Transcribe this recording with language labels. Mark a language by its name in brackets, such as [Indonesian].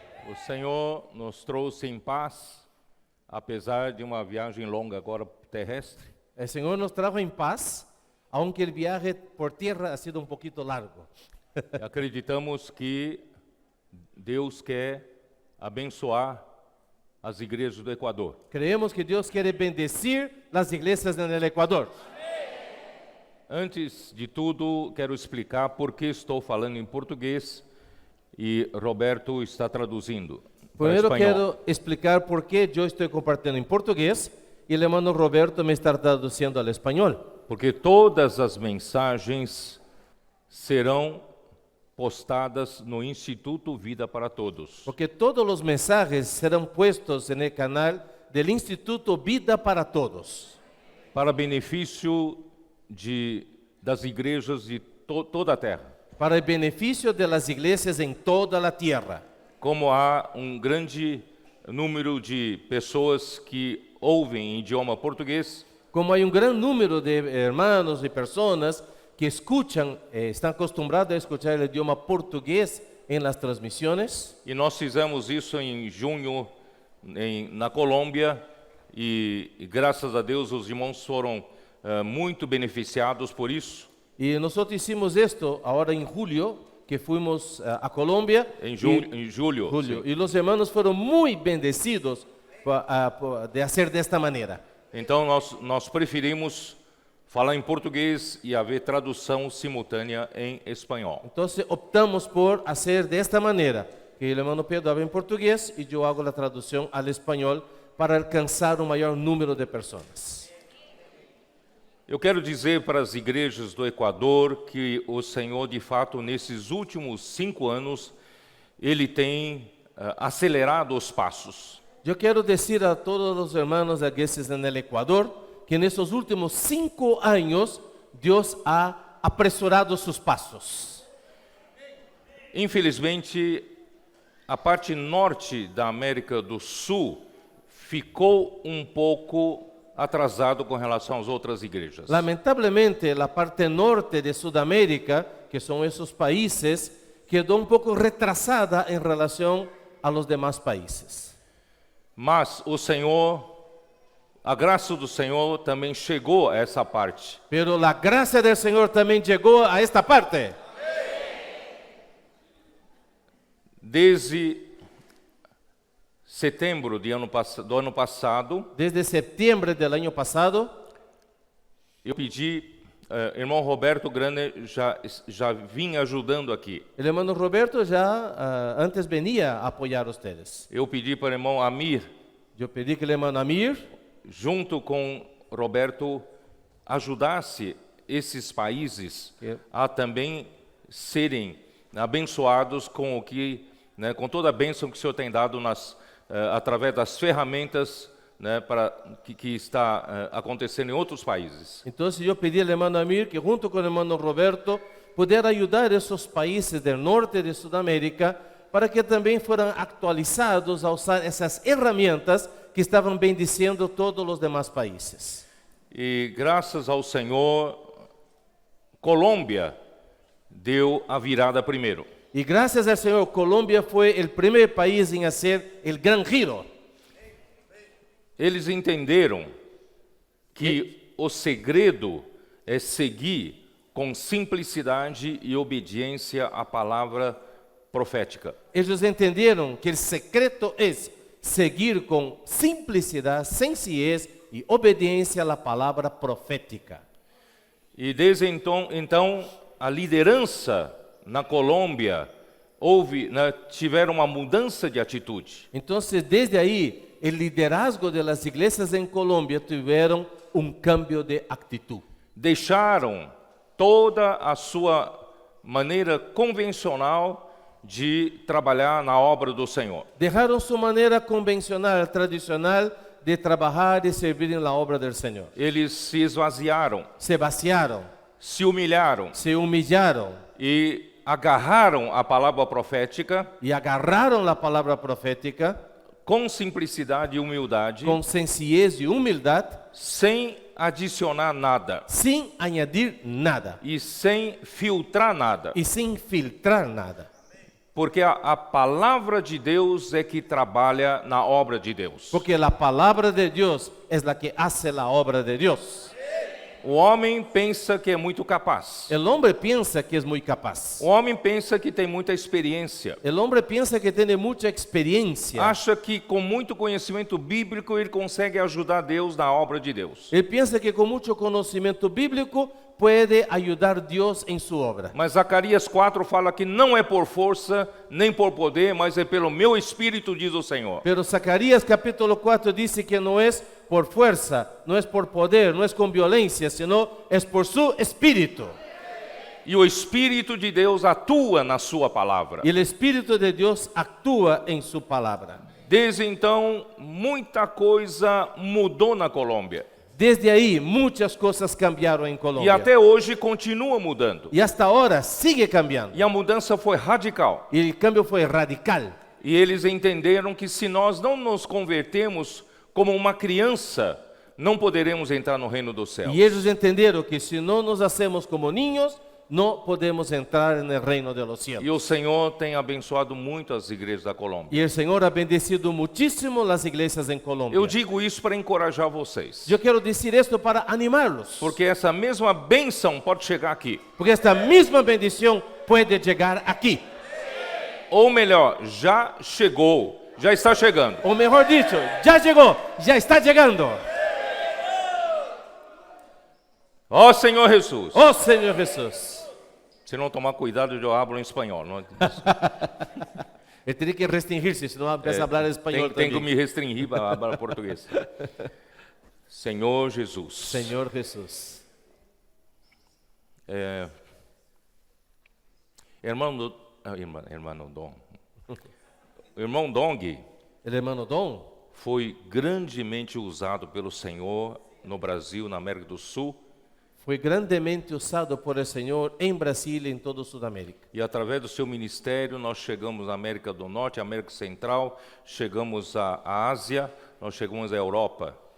[Portuguese] O Senhor nos trouxe em paz, apesar de uma viagem longa agora terrestre. [Spanish] O Senhor nos trajo em paz, aunque el viaje por tierra ha sido un poquito largo. [Portuguese] Acreditamos que Deus quer abençoar as igrejas do Equador. [Spanish] Creemos que Dios quiere bendecir las iglesias en el Ecuador. [Portuguese] Antes de tudo, quero explicar por que estou falando em português e Roberto está traduzindo para [Spanish] Primero [Portuguese] espanhol. [Spanish] quiero explicar por qué yo estoy compartiendo en portugués y el hermano Roberto me está traduciendo al español. [Portuguese] Porque todas as mensagens serão postadas no Instituto Vida para Todos. [Spanish] Porque todos los mensajes serán puestos en el canal del Instituto Vida para Todos, [Portuguese] Para benefício das igrejas de toda a terra. [Spanish] para el beneficio de las iglesias en toda la tierra. [Portuguese] Como há grande número de pessoas que ouvem em idioma português, [Spanish] Como hay un gran número de hermanos y personas que escuchan, están acostumbrados a escuchar el idioma portugués en las transmisiones. [Portuguese] e nós fizemos isso em junho na Colômbia, e graças a Deus os irmãos foram muito beneficiados por isso. [Spanish] Y nosotros hicimos esto ahora en julio, que fuimos a Colombia. [Portuguese] Em [Spanish] y, [Portuguese] julho, sim. [Spanish] y los hermanos fueron muy bendecidos de hacer de esta manera. [Portuguese] Então nós preferimos falar em português e haver tradução simultânea em espanhol. [Spanish] Entonces optamos por hacer de esta manera, que el hermano Pedro habla en portugués y yo hago la traducción al español para alcanzar un mayor número de personas. [Portuguese] Eu quero dizer para as igrejas do Equador que o Senhor, de fato, nesses últimos 5 anos, Ele tem acelerado os passos. [Spanish] Yo quiero decir a todos los hermanos de iglesias en el Ecuador que en estos últimos 5 años Dios ha apresurado sus pasos. [Portuguese] Infelizmente, a parte norte da América do Sul ficou um pouco atrasado com relação às outras igrejas. [Spanish] Lamentablemente, la parte norte de Sudamérica, que son esos países, quedó un poco retrasada en relación a los demás países. [Portuguese] Mas o Senhor, a graça do Senhor também chegou a essa parte. [Spanish] Pero la gracia del Señor también llegó a esta parte. [Portuguese] Desde setembro do ano passado, [Spanish] Desde septiembre del año pasado, [Portuguese] eu pedi, irmão Roberto Grande já vinha ajudando aqui. [Spanish] el hermano Roberto ya antes venía a apoyar a ustedes. [Portuguese] Eu pedi para o irmão Amir, [Spanish] Yo pedí que el hermano Amir, [Portuguese] junto com Roberto, ajudasse esses países a também serem abençoados com o que, né, com toda a bênção que o Senhor tem dado através das ferramentas, né, que está acontecendo em outros países. [Spanish] entonces yo pedí al hermano Amir que junto con el hermano Roberto pudiera ayudar a esos países del norte de Sudamérica para que también fueran actualizados a usar esas herramientas que estaban bendiciendo todos los demás países. [Portuguese] E graças ao Senhor, Colômbia deu a virada primeiro. [Spanish] Y gracias al Señor, Colombia fue el primer país en hacer el gran giro. [Portuguese] Eles entenderam que o segredo é seguir com simplicidade e obediência à palavra profética. [Spanish] Ellos entendieron que el secreto es seguir con simplicidad, sencillez y obediencia a la palabra profética. [Portuguese] E desde então a liderança na Colômbia tiveram uma mudança de atitude. [Spanish] Entonces, desde ahí, el liderazgo de las iglesias en Colombia tuvieron un cambio de actitud. [Portuguese] Deixaram toda a sua maneira convencional de trabalhar na obra do Senhor. [Spanish] Dejaron su manera convencional, tradicional de trabajar y servir en la obra del Señor. [Portuguese] Eles se esvaziaram, [Spanish] Se vaciaron, [Portuguese] se humilharam [Spanish] se humillaron [Portuguese] e agarraram a palavra profética [Spanish] y agarraron la palabra profética [Portuguese] com simplicidade e humildade, [Spanish] con sencillez y humildad, [Portuguese] sem adicionar nada [Spanish] sin añadir nada [Portuguese] e sem filtrar nada. [Spanish] y sin filtrar nada. [Portuguese] Porque a palavra de Deus é que trabalha na obra de Deus. [Spanish] Porque la palabra de Dios es la que hace la obra de Dios. [Portuguese] O homem pensa que é muito capaz. [Spanish] El hombre piensa que es muy capaz. [Portuguese] O homem pensa que tem muita experiência. [Spanish] El hombre piensa que tiene mucha experiencia. [Portuguese] Acha que com muito conhecimento bíblico ele consegue ajudar Deus na obra de Deus. [Spanish] Él piensa que con mucho conocimiento bíblico puede ayudar a Dios en su obra. [Portuguese] Mas Zacarias 4 fala que não é por força, nem por poder, mas é pelo meu espírito, diz o Senhor. [Spanish] Pero Zacarías capítulo 4 dice que no es por fuerza, no es por poder, no es con violencia, sino es por su espíritu. [Portuguese] E o Espírito de Deus atua na sua palavra. [Spanish] Y el Espíritu de Dios actúa en su palabra. [Portuguese] Desde então, muita coisa mudou na Colômbia. [Spanish] Desde ahí muchas cosas cambiaron en [Portuguese] E [Spanish] Colombia. [Portuguese] até hoje continua mudando. [Spanish] Y hasta ahora sigue cambiando. [Portuguese] E a mudança foi radical. [Spanish] Y el cambio fue radical. [Portuguese] E eles entenderam que se nós não nos convertermos como uma criança, não poderemos entrar no reino dos céus. [Spanish] Y ellos entendieron que si no nos hacemos como niños, no podemos entrar en el reino de los cielos. [Portuguese] E o Senhor tem abençoado muito as igrejas da Colômbia. [Spanish] Y el Señor ha bendecido muchísimo las iglesias en Colombia. [Portuguese] Eu digo isso para encorajar vocês. [Spanish] Yo quiero decir esto para animarlos. [Portuguese] Porque essa mesma bênção pode chegar aqui. [Spanish] Porque esta misma bendición puede llegar aquí. [Portuguese] Ou melhor, já chegou, já está chegando. [Spanish] O mejor dicho, ya llegó, ya está llegando. [Portuguese] Ó Senhor Jesus. [Spanish] Oh Señor Jesús. [Portuguese] Se não tomar cuidado, eu hablo em espanhol. Não? [Spanish] Él tiene que restringirse, senão empieza a hablar español [Portuguese] Tenho que [Spanish] también. [Portuguese] me restringir para falar português. Senhor Jesus. [Spanish] Señor Jesús. [Portuguese] Irmão Dom. O irmão Dong [Spanish] El hermano Don [Portuguese] foi grandemente usado pelo Senhor no Brasil, na América do Sul, [Spanish] fue grandemente usado por el Señor en Brasil y en toda Sudamérica. [Portuguese] e através do seu ministério nós chegamos à América do Norte, América Central, chegamos à Ásia, nós chegamos à Europa.